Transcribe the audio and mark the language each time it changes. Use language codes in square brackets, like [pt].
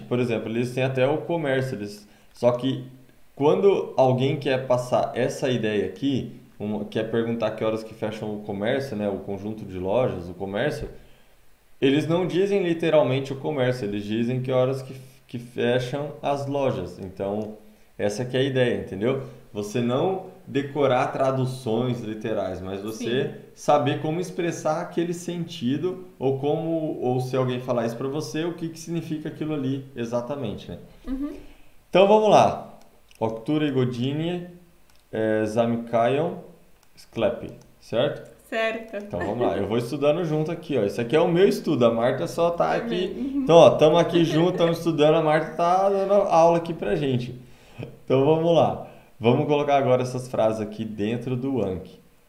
[pt] Por exemplo, eles têm até o comércio, só que quando alguém quer passar essa ideia aqui, quer perguntar que horas que fecham o comércio, né? O conjunto de lojas, o comércio, eles não dizem literalmente o comércio, eles dizem que horas que fecham as lojas. Então, essa que é a ideia, entendeu? Você não decorar traduções literais, mas você Sim. saber como expressar aquele sentido ou se alguém falar isso para você, o que que significa aquilo ali exatamente, né? Então, vamos lá. [pl] O które godzinie zamykają sklepy, [pt] certo? Certo. Então vamos lá, eu vou estudando junto aqui, ó. Isso aqui é o meu estudo, a Marta só tá aqui. Também. Então, ó, estamos aqui juntos, estamos estudando, a Marta tá dando aula aqui pra gente. Então vamos lá. Vamos colocar agora essas frases aqui dentro do Anki.